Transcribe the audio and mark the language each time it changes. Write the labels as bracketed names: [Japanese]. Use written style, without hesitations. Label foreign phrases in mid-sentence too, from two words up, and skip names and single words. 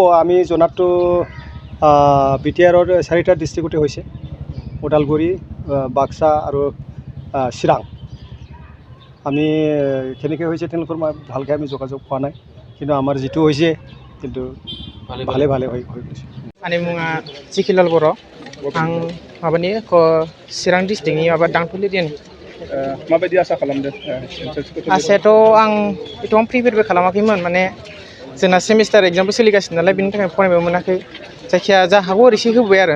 [Assamese] আমি জনাতটো বিটিআৰৰ 4টা ডিষ্ট্ৰিক্টতে হৈছে, ওদালগুৰি, বাক্সা আৰু চিৰাং। আমি কেনেকৈ হৈছে তেওঁলোকৰ ভালকৈ আমি যোগাযোগ পোৱা নাই, কিন্তু আমাৰ যিটো হৈছে কিন্তু ভালে হৈ গৈছে। [Bodo] आंनि मुङा जिखिलाल बर'। आं माबानि चिरां डिस्ट्रिक्टनि दांथुल एरियानि। माबायदि आसा खालामदों? आसायाथ' आं एथबां प्रिपेयारबो खालामाखैमोन, माने जोंना सेमिस्टार एग्जामबो सोलिगासिनो नालाय बेनि थाखाय फरायनोबो मोनाखै। जायखिया जा हागौ एसे होबाय आरो।